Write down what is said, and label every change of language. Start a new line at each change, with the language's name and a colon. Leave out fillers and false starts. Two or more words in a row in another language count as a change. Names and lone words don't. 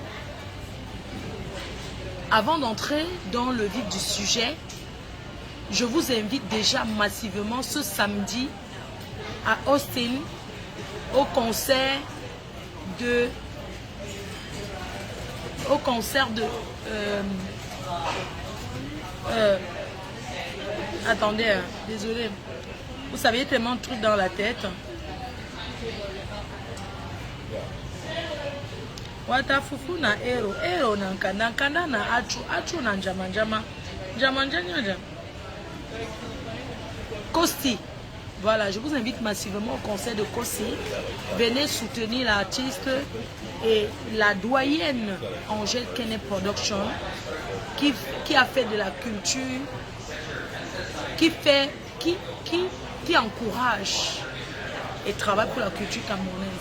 French: Avant d'entrer dans le vif du sujet, je vous invite déjà massivement ce samedi à Austin au concert de attendez, désolé, vous savez tellement de trucs dans la tête. Wata fufu na ero na nkanda na achu na njama Kosti. Voilà, je vous invite massivement au concert de Kosti. Venez soutenir l'artiste et la doyenne Angèle Kene Production qui a fait de la culture, qui encourage et travaille pour la culture camerounaise.